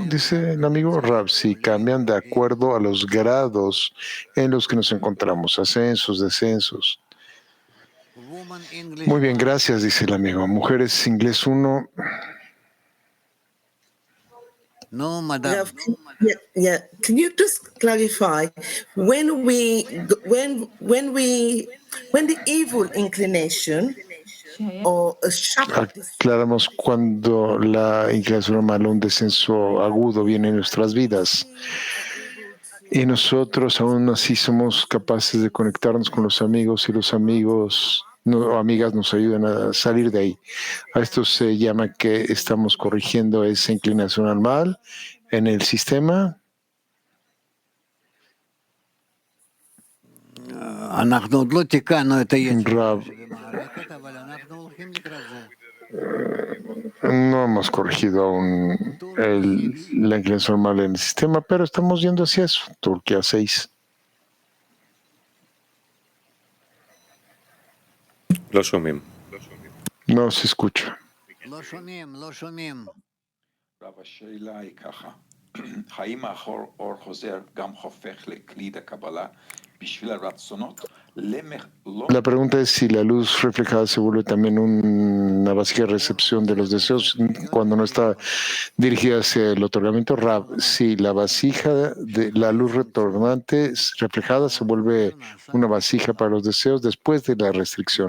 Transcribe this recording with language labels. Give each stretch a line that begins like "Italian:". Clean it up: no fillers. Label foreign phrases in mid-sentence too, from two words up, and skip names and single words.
Spanish: Dice el amigo Rab. Sí, cambian de acuerdo a los grados en los que nos encontramos, ascensos, descensos. Muy bien, gracias, dice el amigo. Mujeres Inglés 1.
English: No, madam. Yeah. Can you just clarify when the evil inclination or a sharp
Spanish: Aclaramos cuando la inclinación mala, un descenso agudo viene en nuestras vidas. Y nosotros aún así somos capaces de conectarnos con los amigos y los amigos o amigas nos ayudan a salir de ahí. A esto se llama que estamos corrigiendo esa inclinación al mal en el sistema. Rab, no hemos corregido aún la inclinación mal en el sistema, pero estamos yendo hacia eso. Turquía 6.
Hebrew: לא שומעים.
Spanish: No se escucha.
Hebrew: לא שומעים. רב, השאלה היא ככה, האם האור חוזר גם הופך לכלי הקבלה בשביל הרצונות?
Spanish: La pregunta es si la luz reflejada se vuelve también una vasija de recepción de los deseos cuando no está dirigida hacia el otorgamiento. Rab, si la vasija de la luz retornante reflejada se vuelve una vasija para los deseos después de la restricción.